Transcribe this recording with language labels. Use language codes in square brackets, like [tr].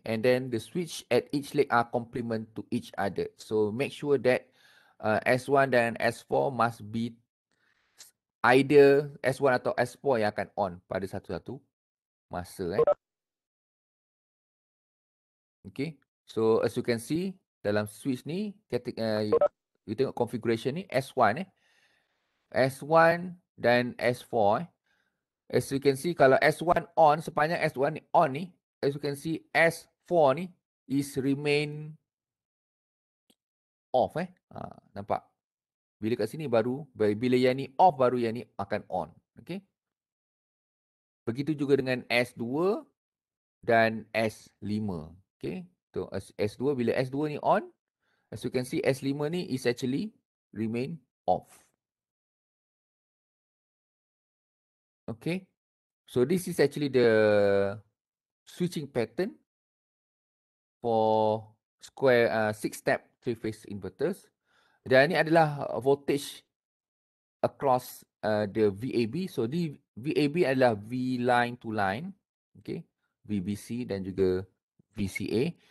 [en] And then the switch at each leg are complement to each other. So make sure that S1 dan S4 must be either S1 atau S4 [ms] yang akan on pada satu-satu masa. [en] Okay. So as you can see dalam switch ni, you tengok configuration ni S1 S1 dan S4 As you can see, kalau S1 on, [ms] sepanjang S1 ni on ni, [en] as you can see, S4 ni is remain off nampak? [ms] Bila kat sini baru, bila yang ni off, baru yang ni akan on. Okay. Begitu juga dengan S2 dan S5. Okay. [en] So S2, bila S2 ni on, as you can see, S5 ni is actually remain off. Okay. So this is actually the switching pattern for square 6-step three-phase inverters. [ms] Dan ini adalah [en] voltage across the VAB. [ms] So di VAB adalah V line to line, okay, VBC dan juga VCA.